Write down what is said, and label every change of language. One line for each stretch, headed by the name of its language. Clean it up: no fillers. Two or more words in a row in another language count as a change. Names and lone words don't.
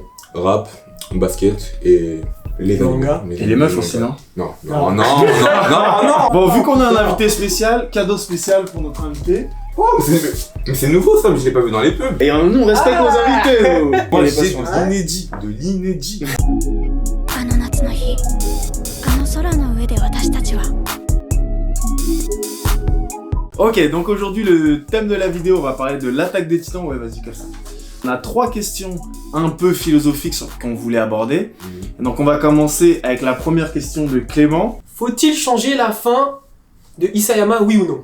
French: Rap, basket et les manga. Et les meufs aussi, non? Non. Bon, vu qu'on a un invité spécial, cadeau spécial pour notre invité. Oh, mais c'est nouveau ça, mais je l'ai pas vu dans les pubs. Et nous on respecte nos invités. Moi Les j'ai passions. de l'inédit, de l'inédit.
Japanese: あの夏の日、あの空の上で私たちは
French: Ok, donc aujourd'hui le thème de la vidéo, on va parler de l'attaque des titans. Ouais, vas-y, comme ça. On a 3 questions un peu philosophiques qu'on voulait aborder. Donc on va commencer avec la première question de Clément. Faut-il changer la fin de Isayama, oui ou non?